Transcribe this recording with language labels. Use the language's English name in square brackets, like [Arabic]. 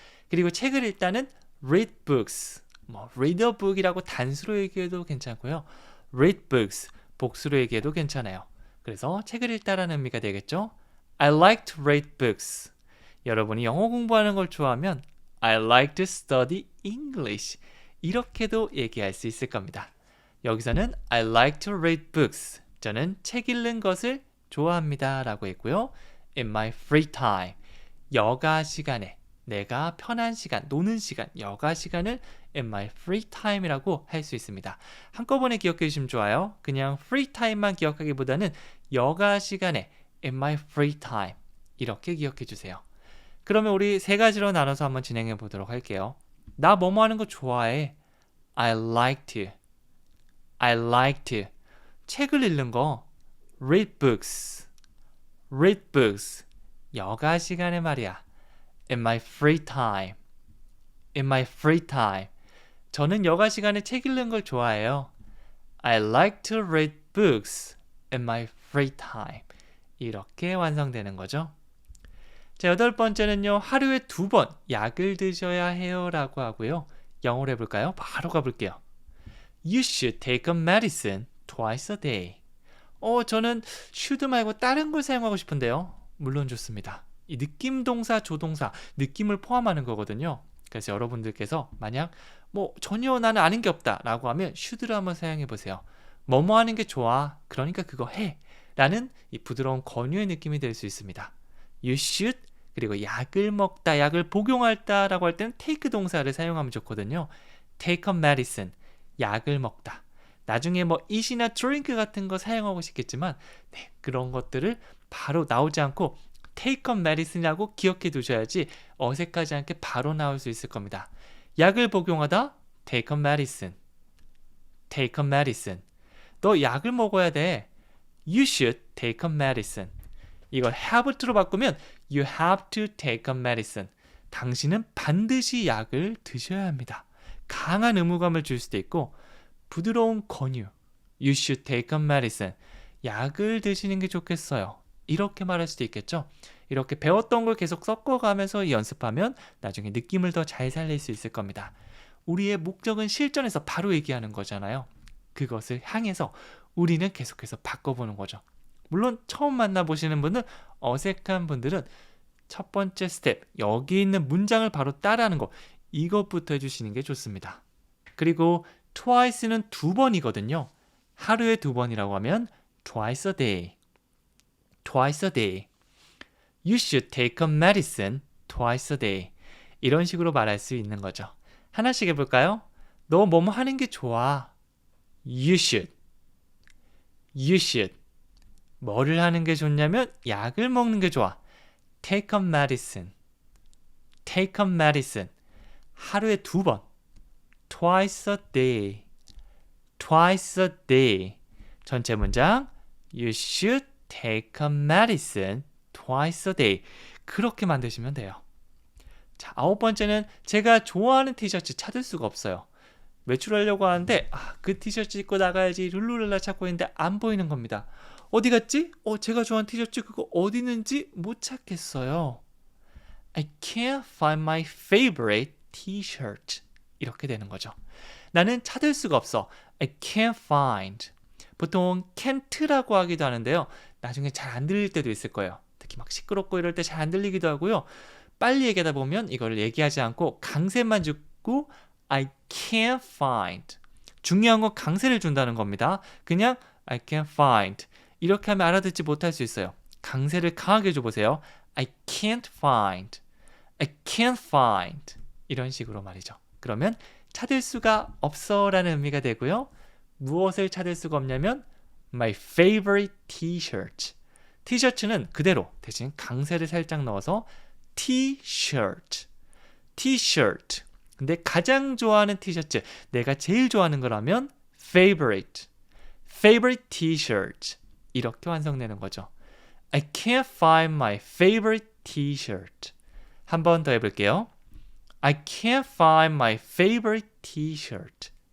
[Korean] 그리고 책을 읽다는 [English] read books. read a book [Korean] 이라고 단수로 얘기해도 괜찮고요. [English] read books. [Korean] 복수로 얘기해도 괜찮아요. 그래서 책을 읽다라는 의미가 되겠죠. [English] I like to read books. [Korean] 여러분이 영어 공부하는 걸 좋아하면 [English] I like to study English. [Korean] 이렇게도 얘기할 수 있을 겁니다. 여기서는 [English] I like to read books. [Korean] 저는 책 읽는 것을 좋아합니다. 라고 했고요. [English] In my free time. [Korean] 여가 시간에 내가 편한 시간, 노는 시간, 여가 시간을 [English] in my free time [Korean] 이라고 할 수 있습니다. 한꺼번에 기억해 주시면 좋아요. 그냥 free time만 기억하기보다는 여가 시간에 [English] in my free time [Korean] 이렇게 기억해 주세요. 그러면 우리 세 가지로 나눠서 한번 진행해 보도록 할게요. 나 뭐뭐 하는 거 좋아해. [English] I like to. I like to. [Korean] 책을 읽는 거 [English] read books. read books. [Korean] 여가 시간에 말이야. [English] In my free time. In my free time. [Korean] 저는 여가 시간에 책 읽는 걸 좋아해요. [English] I like to read books in my free time. [Korean] 이렇게 완성되는 거죠. 자, 8번째는요. 하루에 2번 약을 드셔야 해요 라고 하고요. 영어로 해볼까요? 바로 가볼게요. [English] You should take a medicine twice a day. [Korean] 저는 should 말고 다른 걸 사용하고 싶은데요. 물론 좋습니다. 이 느낌 동사, 조동사, 느낌을 포함하는 거거든요. 그래서 여러분들께서 만약 전혀 나는 아는 게 없다 라고 하면 should를 한번 사용해 보세요. 뭐뭐 하는 게 좋아. 그러니까 그거 해. 라는 이 부드러운 권유의 느낌이 될 수 있습니다. [English] You should. [Korean] 그리고 약을 먹다, 약을 복용할다 라고 할 때는 take 동사를 사용하면 좋거든요. [English] take a medicine. [Korean] 약을 먹다. 나중에 eat이나 drink 같은 거 사용하고 싶겠지만 그런 것들을 바로 나오지 않고 [English] take a medicine [Korean] 이라고 기억해 두셔야지 어색하지 않게 바로 나올 수 있을 겁니다. 약을 복용하다 [English] take a medicine. take a medicine. [Korean] 너 약을 먹어야 돼. [English] You should take a medicine. [Korean] 이걸 [English] have to로 [Korean] 바꾸면 [English] you have to take a medicine. [Korean] 당신은 반드시 약을 드셔야 합니다. 강한 의무감을 줄 수도 있고 부드러운 권유. [English] You should take a medicine. [Korean] 약을 드시는 게 좋겠어요. 이렇게 말할 수도 있겠죠. 이렇게 배웠던 걸 계속 섞어가면서 연습하면 나중에 느낌을 더 잘 살릴 수 있을 겁니다. 우리의 목적은 실전에서 바로 얘기하는 거잖아요. 그것을 향해서 우리는 계속해서 바꿔보는 거죠. 물론 처음 만나보시는 분은 어색한 분들은 첫 번째 스텝, 여기 있는 문장을 바로 따라하는 거, 이것부터 해주시는 게 좋습니다. 그리고 twice는 2번이거든요. 하루에 2번이라고 하면 [English] twice a day. twice a day. You should take a medicine twice a day. [Korean] 이런 식으로 말할 수 있는 거죠. 하나씩 해볼까요? 너 뭐뭐 하는 게 좋아. [English] You should. You should. [Korean] 뭐를 하는 게 좋냐면 약을 먹는 게 좋아. [English] Take a medicine. Take a medicine. [Korean] 하루에 2번. [English] Twice a day. Twice a day. [Korean] 전체 문장. [English] You should take a medicine twice a day. [Korean] 그렇게 만드시면 돼요. 자, 9번째는 제가 좋아하는 티셔츠 찾을 수가 없어요. 외출하려고 하는데 그 티셔츠 입고 나가야지 룰루랄라 찾고 있는데 안 보이는 겁니다. 어디 갔지? 제가 좋아하는 티셔츠 그거 어디 있는지 못 찾겠어요. [English] I can't find my favorite t-shirt. [Korean] 이렇게 되는 거죠. 나는 찾을 수가 없어. [English] I can't find. [Korean] 보통 can't라고 하기도 하는데요. 나중에 잘 안 들릴 때도 있을 거예요. 특히 막 시끄럽고 이럴 때 잘 안 들리기도 하고요. 빨리 얘기하다 보면 이걸 얘기하지 않고 강세만 주고 [English] I can't find. [Korean] 중요한 건 강세를 준다는 겁니다. 그냥 [English] I can't find. [Korean] 이렇게 하면 알아듣지 못할 수 있어요. 강세를 강하게 줘보세요. [English] I can't find. I can't find. [Korean] 이런 식으로 말이죠. 그러면 찾을 수가 없어 라는 의미가 되고요. 무엇을 찾을 수가 없냐면 [English] My favorite t-shirt. [Korean] 티셔츠는 그대로 대신 강세를 살짝 넣어서 t-shirt. [English] t-shirt. [Korean] 근데 가장 좋아하는 티셔츠, 내가 제일 좋아하는 거라면 favorite. [English] favorite t-shirt. [Korean] 이렇게 완성되는 거죠. [English] I can't find my favorite t-shirt. [Korean] 한 번 더 해볼게요. [English] I can't find my favorite t-shirt.